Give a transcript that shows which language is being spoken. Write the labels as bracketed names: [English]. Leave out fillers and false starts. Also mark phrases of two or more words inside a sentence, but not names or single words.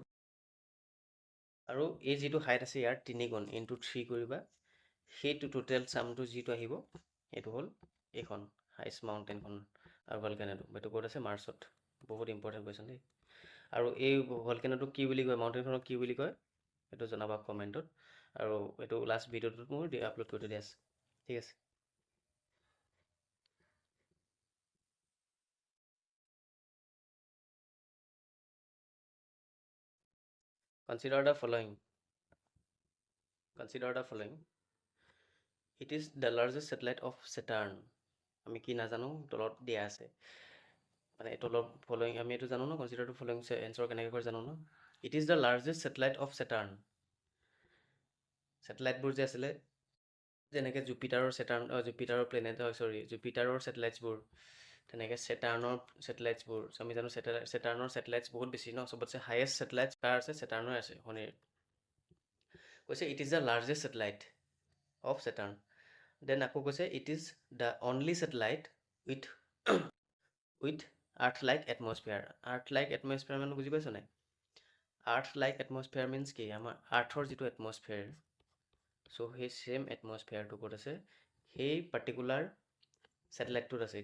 [Assamese] আৰু এই যিটো হাইট আছে ইয়াৰ 3 গুণ ইনটু 3 কৰিবা, সেইটো [English] total sumটো [Assamese] যিটো আহিব সেইটো হ'ল এইখন [English] highest mountainখন [Assamese] আৰু ভলকেনোটো। এইটো ক'ত আছে, মাৰ্চত। বহুত [English] important question [Assamese] দেই। আৰু এই ভলকেনোটোক কি বুলি কয়, মাউণ্টেইনখনক কি বুলি কয়, সেইটো জনাবা কমেণ্টত। আৰু এইটো [English] last videoটোত [Assamese] মোৰ আপলোড কৰি দিয়া আছে, ঠিক আছে। [English] Consider the following. Consider the following. It is the largest satellite of Saturn. [Assamese] আমি কি নাজানো, তলত দিয়া আছে। মানে তলত ফলোয়িং আমি এইটো জানো ন, [English] consider the following answer [Assamese] কেনেকৈ কৰে জানো ন। [English] It is the largest satellite of Saturn. [Assamese] ছেটেলাইটবোৰ যে আছিলে, যেনেকৈ জুপিটাৰৰ প্লেনেট, জুপিটাৰৰ ছেটেলাইটছবোৰ, তেনেকৈ ছেটাৰ্ণৰ ছেটেলাইটছবোৰ। আমি জানো ছেটাৰ্ণৰ ছেটেলাইটছ বহুত বেছি ন, চবতছে [English] highest satellites [Assamese] কাৰ আছে, ছেটাৰ্ণৰ আছে, শনিৰ। [English] কৈছে It is the largest satellite of Saturn. then [Assamese] আকৌ কৈছে [English] it is the only satellite with earth like atmosphere. earth like atmosphere [Assamese] মানে বুজি পাইছ নাই? [English] earth like atmosphere means [Assamese] কি, আমাৰ আৰ্থৰ যিটো এটমস্ফিয়াৰ, চ' সেই [English] same atmosphereটো [Assamese] ক'ত আছে, সেই [English] particular satelliteটোত [Assamese] আছে।